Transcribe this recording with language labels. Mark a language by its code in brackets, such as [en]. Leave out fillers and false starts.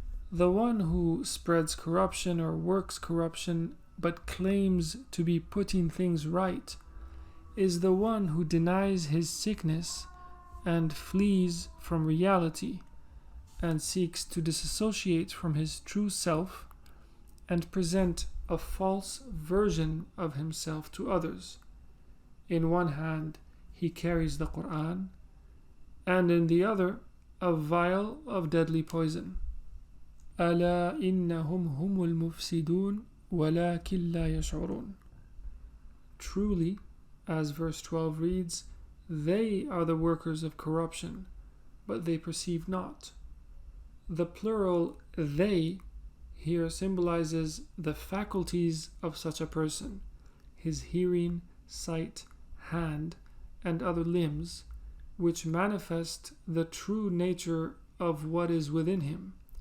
[en] The one who spreads corruption or works corruption but claims to be putting things right is the one who denies his sickness and flees from reality and seeks to disassociate from his true self and present a false version of himself to others. In one hand, he carries the Quran, and in the other, a vial of deadly poison. [ar] ألا إنهم هم المفسدون ولكن لا يشعرون. [en] Truly, as verse 12 reads, they are the workers of corruption, but they perceive not. The plural they here symbolizes the faculties of such a person, his hearing, sight, hand, and other limbs, which manifest the true nature of what is within him.